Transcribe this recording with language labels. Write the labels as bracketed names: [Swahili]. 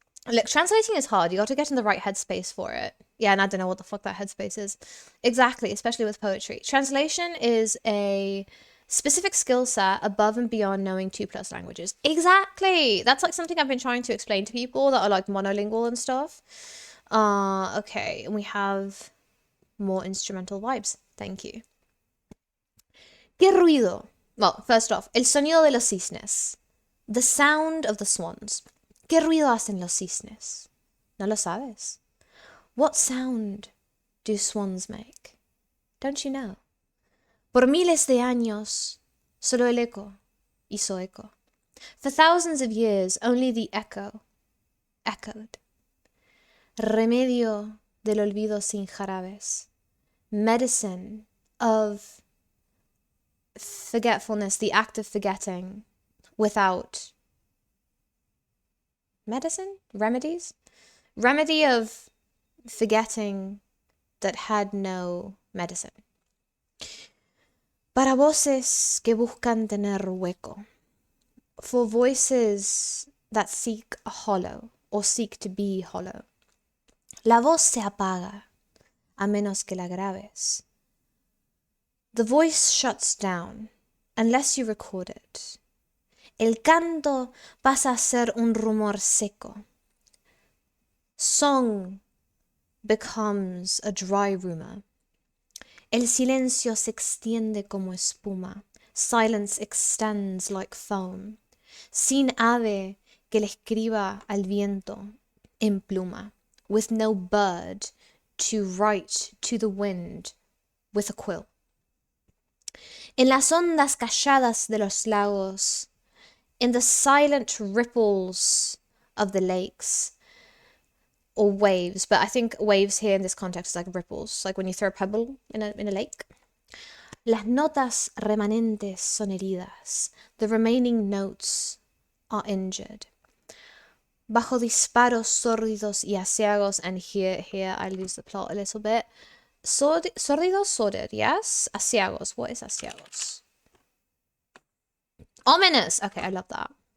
[English] Look, translating is hard. You got to get in the right headspace for it. Yeah, and I don't know what the fuck that headspace is. Exactly, especially with poetry. Translation is a Specific skill set above and beyond knowing 2+ languages. Exactly. That's like something I've been trying to explain to people that are like monolingual and stuff. Okay, and we have more instrumental vibes. Thank you. [Spanish] ¿Qué ruido? [English] Well, first off, [Spanish] el sonido de los cisnes. [English] The sound of the swans. [Spanish] ¿Qué ruido hacen los cisnes? No lo sabes. [English] What sound do swans make? Don't you know? [Spanish] Por miles de años, solo el eco hizo eco. [English] For thousands of years, only the echo echoed. [Spanish] Remedio del olvido sin jarabes. [English] Medicine of forgetfulness, the act of forgetting without medicine? Remedies? Remedy of forgetting that had no medicine. [Spanish] Para voces que buscan tener hueco. [English] For voices that seek a hollow or seek to be hollow. [Spanish] La voz se apaga a menos que la grabes. [English] The voice shuts down unless you record it. [Spanish] El canto pasa a ser un rumor seco. [English] Song becomes a dry rumor. [Spanish] El silencio se extiende como espuma. [English] Silence extends like foam. [Spanish] Sin ave que le escriba al viento en pluma. [English] With no bird to write to the wind with a quill. [Spanish] En las ondas calladas de los lagos, [English] in the silent ripples of the lakes, or waves, but I think waves here in this context is like ripples, like when you throw a pebble in a lake. [Spanish] Las notas remanentes son heridas. [English] The remaining notes are injured. [Spanish] Bajo disparos sórdidos y aciagos, [English] and here I lose the plot a little bit. Sórdidos, sordid, yes? Aciagos, what is aciagos? Ominous! Okay, I love that.